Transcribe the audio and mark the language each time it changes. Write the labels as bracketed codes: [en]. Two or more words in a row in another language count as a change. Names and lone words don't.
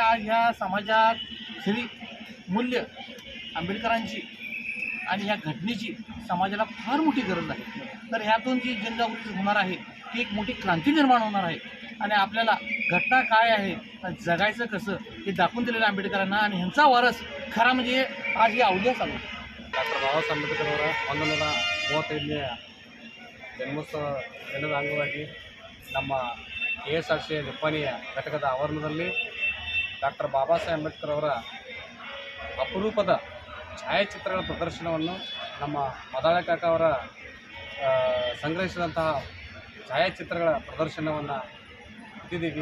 [mr] आज ह्या समाजात खरी मूल्य आंबेडकरांची आणि ह्या घटनेची समाजाला फार मोठी गरज आहे. तर ह्यातून जी जनजागृती होणार आहे ती एक मोठी क्रांती निर्माण होणार आहे आणि आपल्याला घटना काय आहे, जगायचं कसं हे दाखवून दिलेलं आंबेडकरांना आणि ह्यांचा वारस खरा म्हणजे आज ही अवलिया चालू. [kn] ಡಾಕ್ಟರ್ ಬಾಬಾ ಸಾಹೇಬ್ ಅಂಬೇಡ್ಕರ್ ಅವರ 135ನೇ ಜನ್ಮೋತ್ಸವ ದಿನದ ಅಂಗವಾಗಿ ನಮ್ಮ KSRTC ನಿಪ್ಪಾಣಿಯ ಘಟಕದ ಆವರಣದಲ್ಲಿ ಡಾಕ್ಟರ್ ಬಾಬಾ ಸಾಹೇಬ್ ಅಂಬೇಡ್ಕರ್ ಅವರ ಅಪರೂಪದ ಛಾಯಾಚಿತ್ರಗಳ ಪ್ರದರ್ಶನವನ್ನು ನಮ್ಮ ಮದಾಳೆ ಕಾಕ ಅವರ ಸಂಗ್ರಹಿಸಿದಂತಹ ಛಾಯಾಚಿತ್ರಗಳ ಪ್ರದರ್ಶನವನ್ನು ಇಟ್ಟಿದ್ದೀವಿ.